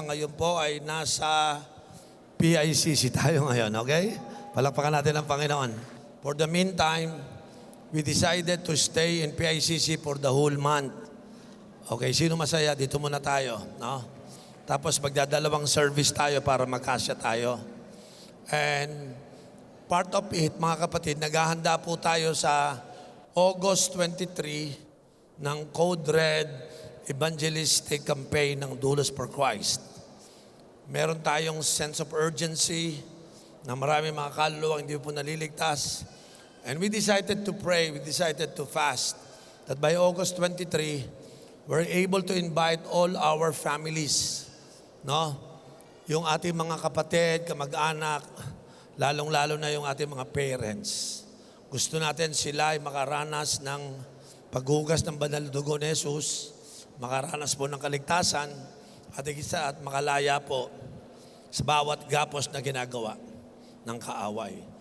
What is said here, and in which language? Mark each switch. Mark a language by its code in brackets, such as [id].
[tl] Ngayon po ay nasa PICC tayo ngayon, okay? Palakpakan natin ang Panginoon. [en] For the meantime, we decided to stay in PICC for the whole month. [tl] Okay, sino masaya? Dito muna tayo, no? Tapos magdadalawang service tayo para magkasya tayo. [en] And part of it, [tl] mga kapatid, naghahanda po tayo sa August 23 ng Code Red Evangelistic Campaign ng Doulos for Christ. Meron tayong [en] sense of urgency [tl] na marami mga kaluluwa hindi po naliligtas. [en] And we decided to pray, we decided to fast, that by August 23, we're able to invite all our families, no? [tl] Yung ating mga kapatid, kamag-anak, lalong-lalo na yung ating mga parents. Gusto natin sila ay makaranas ng paghugas ng banal na dugo ni Jesus, makaranas po ng kaligtasan, at isa at makalaya po sa bawat gapos na ginagawa ng kaaway.